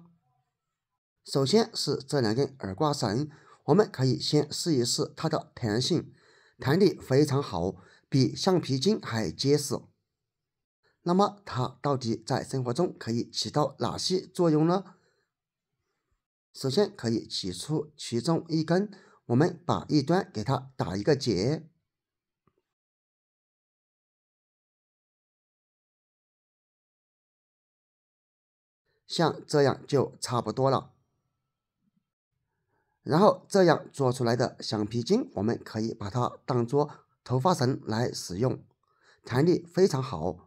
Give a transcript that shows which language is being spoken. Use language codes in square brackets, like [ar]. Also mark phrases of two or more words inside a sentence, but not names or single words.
[zh] 首先是這2根耳掛繩，我們可以先試一試它的彈性，彈力非常好，比橡皮筋還結實。那麼它到底在生活中可以起到哪些作用呢？首先可以取出其中一根，我們把一端給它打一個結，像這樣就差不多了。然後這樣做出來的橡皮筋，我們可以把它當作頭髮繩來使用，彈力非常好。